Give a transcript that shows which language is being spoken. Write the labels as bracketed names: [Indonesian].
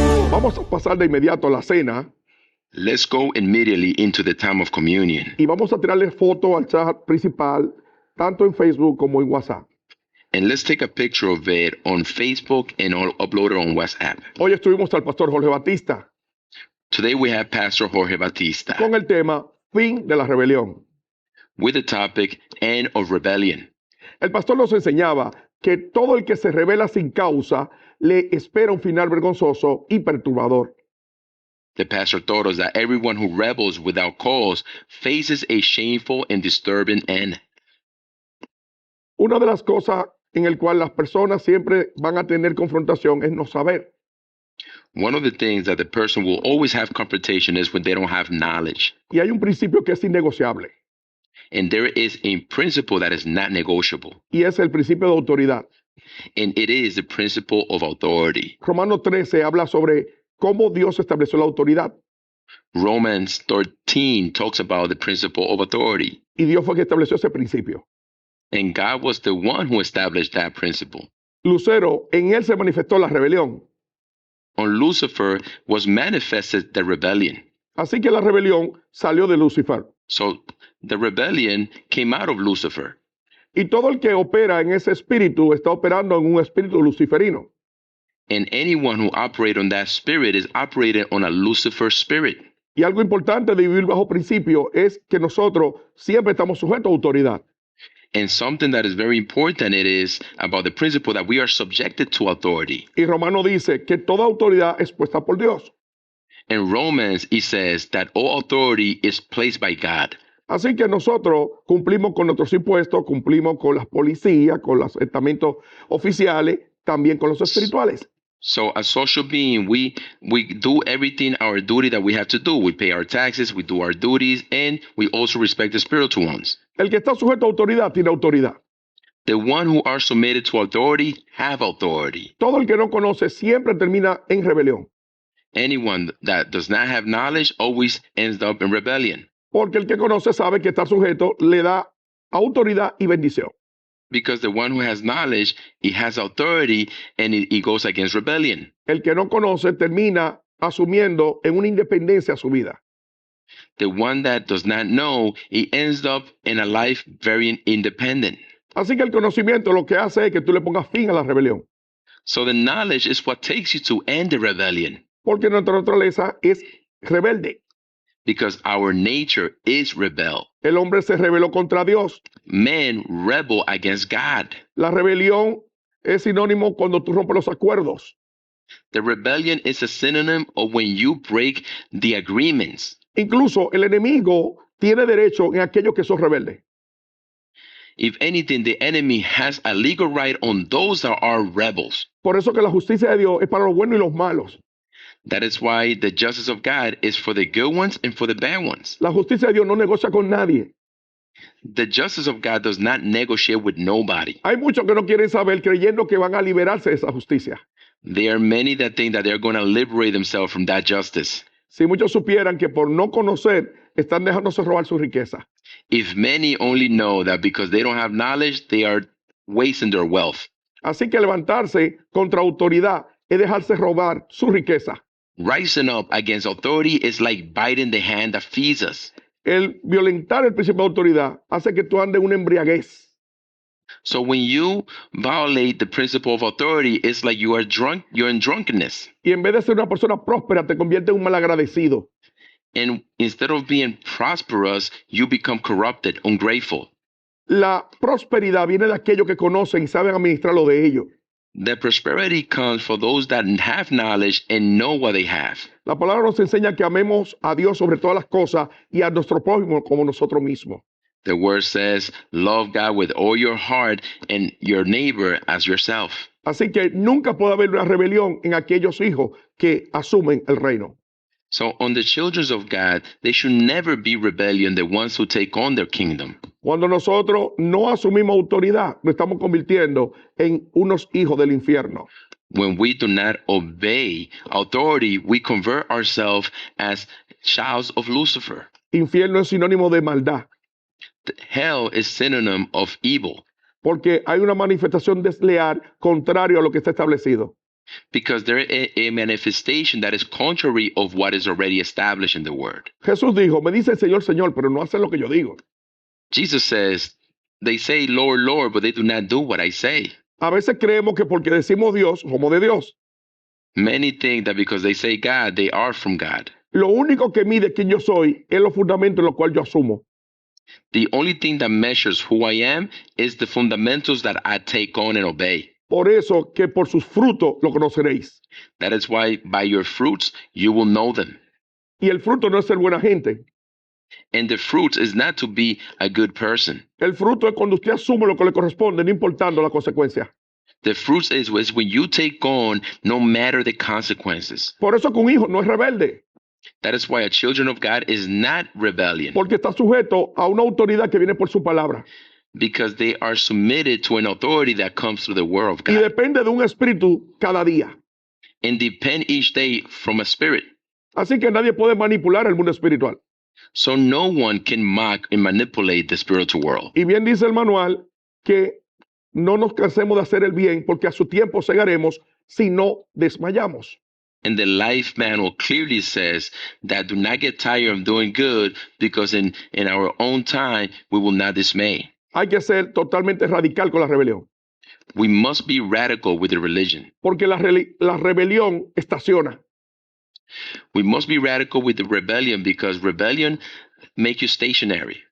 [Spanish] Vamos a pasar de inmediato a la cena [English] Let's go immediately into the time of communion. [Spanish] y vamos a tirarle foto al chat principal, tanto en Facebook como en WhatsApp. [English] And let's take a picture of it on Facebook and upload it on WhatsApp. [Spanish] Hoy estuvimos al pastor Jorge Batista [English] Today we have Pastor Jorge Batista [Spanish] con el tema Fin de la Rebelión. [English] with the topic End of Rebellion. [Spanish] El pastor nos enseñaba que todo el que se revela sin causa le espera un final vergonzoso y perturbador. [English] The pastor taught us that everyone who rebels without cause faces a shameful and disturbing end. [Spanish] Una de las cosas en el cual las personas siempre van a tener confrontación es no saber. [English] One of the things that the person will always have confrontation is when they don't have knowledge. [Spanish] Y hay un principio que es innegociable [English] And there is a principle that is not negotiable. [Spanish] y es el principio de autoridad. [English] And it is the principle of authority. [Spanish] Romano 13 habla sobre cómo Dios estableció la autoridad [English] Romans 13 talks about the principle of authority. [Spanish] y Dios fue quien estableció ese principio. [English] And God was the one who established that principle. [Spanish] Lucero, en él se manifestó la rebelión. [English] On Lucifer was manifested the rebellion. [Spanish] Así que la rebelión salió de Lucifer. [English] So the rebellion came out of Lucifer. [Spanish] Y todo el que opera en ese espíritu está operando en un espíritu luciferino. [English] And anyone who operates on that spirit is operating on a Lucifer spirit. [Spanish] Y algo importante de vivir bajo principio es que nosotros siempre estamos sujetos a autoridad. [English] And something that is very important, it is about the principle that we are subjected to authority. [Spanish] Y Romano dice que toda autoridad es puesta por Dios. [English] In Romans, it says that all authority is placed by God. [Spanish] Así que nosotros cumplimos con nuestros impuestos, cumplimos con las policías, con los estamentos oficiales, también con los espirituales. [English] So as social being, we do everything, our duty that we have to do. We pay our taxes, we do our duties, and we also respect the spiritual ones. [Spanish] El que está sujeto a autoridad tiene autoridad. [English] The one who are submitted to authority have authority. [Spanish] Todo el que no conoce siempre termina en rebelión. [English] Anyone that does not have knowledge always ends up in rebellion. [Spanish] Porque el que conoce sabe que estar sujeto le da autoridad y bendición. [English] Because the one who has knowledge, he has authority, and he goes against rebellion. [Spanish] El que no conoce termina asumiendo en una independencia su vida. [English] The one that does not know, he ends up in a life very independent. [Spanish] Así que el conocimiento lo que hace es que tú le pongas fin a la rebelión. [English] So the knowledge is what takes you to end the rebellion. [Spanish] Porque nuestra naturaleza es rebelde. [English] Because our nature is rebel. [Spanish] El hombre se rebeló contra Dios. [English] Men rebel against God. [Spanish] La rebelión es sinónimo cuando tú rompes los acuerdos. [English] The rebellion is a synonym of when you break the agreements. [Spanish] Incluso el enemigo tiene derecho en aquellos que son rebeldes. [English] If anything, the enemy has a legal right on those that are rebels. [Spanish] Por eso que la justicia de Dios es para los buenos y los malos. [English] That is why the justice of God is for the good ones and for the bad ones. [Spanish] La justicia de Dios no negocia con nadie. [English] The justice of God does not negotiate with nobody. [Spanish] Hay muchos que no quieren saber creyendo que van a liberarse de esa justicia. [English] There are many that think that they're going to liberate themselves from that justice. [Spanish] Si muchos supieran que por no conocer están dejándose robar su riqueza. [English] If many only know that because they don't have knowledge, they are wasting their wealth. [Spanish] Así que levantarse contra autoridad es dejarse robar su riqueza. [English] Rising up against authority is like biting the hand that feeds us. [Spanish] El violentar el principio de autoridad hace que tú andes en una embriaguez. [English] So when you violate the principle of authority, it's like you are drunk, you're in drunkenness. [Spanish] Y en vez de ser una persona próspera, te convierte en un malagradecido. [English] And instead of being prosperous, you become corrupted, ungrateful. [Spanish] La prosperidad viene de aquellos que conocen y saben administrar lo de ellos. [English] The prosperity comes for those that have knowledge and know what they have. [Spanish] La palabra nos enseña que amemos a Dios sobre todas las cosas y a nuestro prójimo como nosotros mismos. [English] The word says, love God with all your heart and your neighbor as yourself. [Spanish] Así que nunca puede haber una rebelión en aquellos hijos que asumen el reino. [English] So on the children of God, they should never be rebellion, the ones who take on their kingdom. [Spanish] Cuando nosotros no asumimos autoridad, nos estamos convirtiendo en unos hijos del infierno. [English] When we do not obey authority, we convert ourselves as childs of Lucifer. [Spanish] Infierno es sinónimo de maldad, [English] Hell is synonym of evil [Spanish] porque hay una manifestación desleal contrario a lo que está establecido. [English] because there is a manifestation that is contrary of what is already established in the word. [Spanish] Jesús dijo, me dice el Señor, Señor, pero no hacen lo que yo digo. [English] Jesus says, they say, Lord, Lord, but they do not do what I say. [Spanish] A veces creemos que porque decimos Dios, somos de Dios. [English] Many think that because they say God, they are from God. [Spanish] Lo único que mide quién yo soy es los fundamentos en los cuales yo asumo. [English] The only thing that measures who I am is the fundamentals that I take on and obey. [Spanish] Por eso que por sus frutos lo conoceréis. [English] That is why by your fruits you will know them. [Spanish] Y el fruto no es ser buena gente. [English] And the fruit is not to be a good person. [Spanish] El fruto es cuando usted asume lo que le corresponde, no importando la consecuencia. [English] The fruit is when you take on no matter the consequences. [Spanish] Por eso que un hijo no es rebelde, [English] That is why a children of God is not rebellion, [Spanish] porque está sujeto a una autoridad que viene por su palabra. [English] because they are submitted to an authority that comes through the word of [Spanish] Y [English] God [Spanish] depende de un espíritu cada día. [English] and depend each day from a spirit. [Spanish] Así que nadie puede manipular el mundo espiritual. [English] So no one can mock and manipulate the spiritual world. [Spanish] Y bien dice el manual que no nos cansemos de hacer el bien, porque a su tiempo cegaremos si no desmayamos. [English] And the life manual clearly says that do not get tired of doing good, because in our own time we will not dismay. [Spanish] Hay que ser totalmente radical con la rebelión, [English] We must be radical with the religion. [Spanish] porque la rebelión estaciona. [English] We must be radical with the rebellion, because rebellion make you stationary.